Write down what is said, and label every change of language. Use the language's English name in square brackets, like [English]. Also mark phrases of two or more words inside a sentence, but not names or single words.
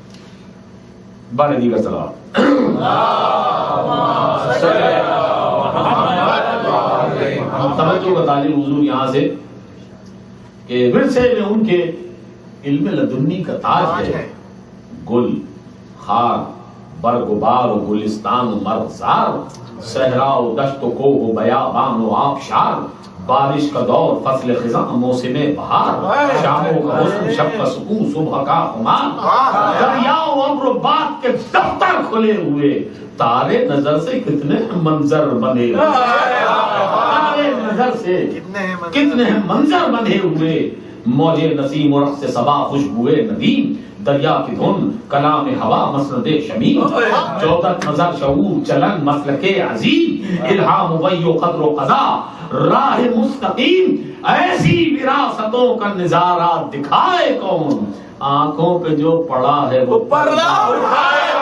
[Urdu] بارے دیگر سلام. توجہ کا تعلیم حضور یہاں سے کہ ورثے میں ان کے علم لدنی کا تاج ہے. گل خار برگ و بار و گلستان و مرغزار، صحرا و دشت و کوہ و بیابان و آبشار، بارش کا دور فصل خزاں موسم بہار، شاموں کا حسن شب کا سکون صبح کا خمار، دریا و ابر و باد کے دفتر کھلے ہوئے، تارے نظر سے کتنے منظر بنے ہوئے، تارے نظر سے کتنے منظر بنے ہوئے، موجے نسیم و رقص صبا خوشبوئے ندیم، دریا کی دھن کلام ہوا مسند شمیم، جودت نظر شعور چلن مسلک عظیم، الہام وحی و قدر و قضا راہ مستقیم، ایسی وراثتوں کا نظارہ دکھائے کون، آنکھوں پہ جو پڑا ہے وہ پردہ اٹھائے.